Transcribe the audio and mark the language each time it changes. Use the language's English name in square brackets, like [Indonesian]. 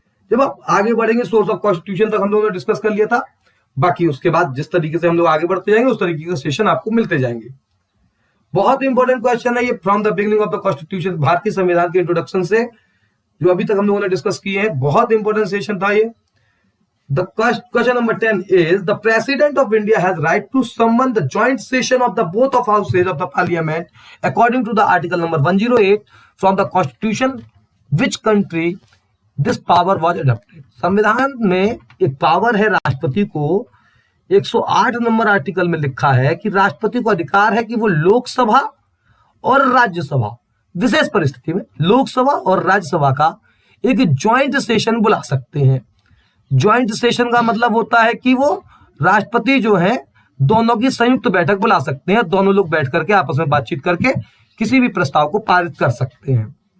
[Hindi] जब आप आगे बढ़ेंगे सोर्स ऑफ कॉन्स्टिट्यूशन तक हम लोगों ने डिस्कस कर लिया था, बाकी उसके बाद जिस तरीके से हम लोग आगे बढ़ते जाएंगे उस तरीके के सेशन आपको मिलते जाएंगे। बहुत इंपॉर्टेंट क्वेश्चन है ये, [English] from the beginning of the constitution, [Hindi] भारतीय संविधान के इंट्रोडक्शन से जो अभी तक हम लोगों ने डिस्कस किए हैं, बहुत इंपॉर्टेंट सेशन था ये। [English] The question number 10 is the President of India has right to summon the joint session of the both of houses of the Parliament according to the article number 108 from the Constitution. Which country this power was adopted? [Hindi] संविधान में एक power है राष्ट्रपति को, 108 number article में लिखा है कि राष्ट्रपति को अधिकार है कि वो लोकसभा और राज्यसभा, विशेष परिस्थिति में लोकसभा और राज्यसभा का एक ज्वाइंट सेशन बुला सकते हैं। ज्वाइंट सेशन का मतलब होता है कि वो राष्ट्रपति जो है दोनों की संयुक्त बैठक बुला सकते हैं, दोनों लोग बैठ करके आपस में बातचीत करके किसी भी प्रस्ताव को पारित कर सकते हैं।